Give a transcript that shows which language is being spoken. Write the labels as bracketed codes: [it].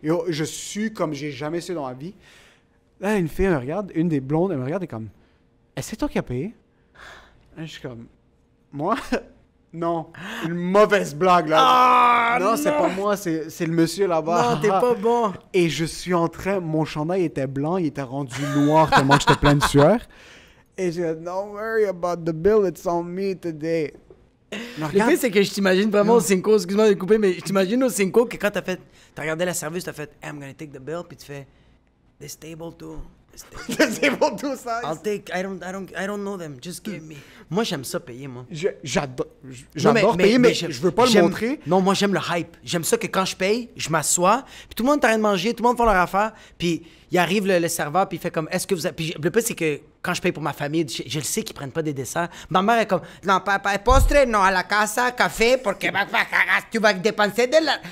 [fr] Yo, je sue comme j'ai jamais sué dans ma vie. Là, une fille, elle me regarde, une des blondes, elle me regarde et comme... Est-ce que c'est toi qui as payé? Là, je suis comme... Moi? Non. Une mauvaise blague, là. Ah, non, c'est pas moi, c'est le monsieur là-bas. Non, t'es pas bon. Et je suis en train... Mon chandail était blanc, il était rendu noir tellement que j'étais plein de sueur. Et j'ai dit, [en] don't worry about the bill, it's on me today. [fr] Le fait, c'est que je t'imagine vraiment au Cinco, excuse-moi de couper, mais je t'imagine au Cinco que quand t'as regardé la service, t'as fait « [en] I'm gonna take the bill [fr] », puis tu fais « [en] This table too. [fr] C'est bon tout ça. [en] I'll take, I don't know them, just give me. » [fr] Moi, j'aime ça payer, moi. J'adore payer, mais je veux pas le montrer. Non, moi, j'aime le hype. J'aime ça que quand je paye, je m'assois, puis tout le monde est en train de manger, tout le monde fait leur affaire, puis il arrive le serveur, puis il fait comme, est-ce que vous avez... Puis le plus, c'est que quand je paye pour ma famille, je le sais qu'ils prennent pas des desserts. Ma mère est comme, non, papa, postre, non, à la casa, café, parce que tu vas dépenser de la...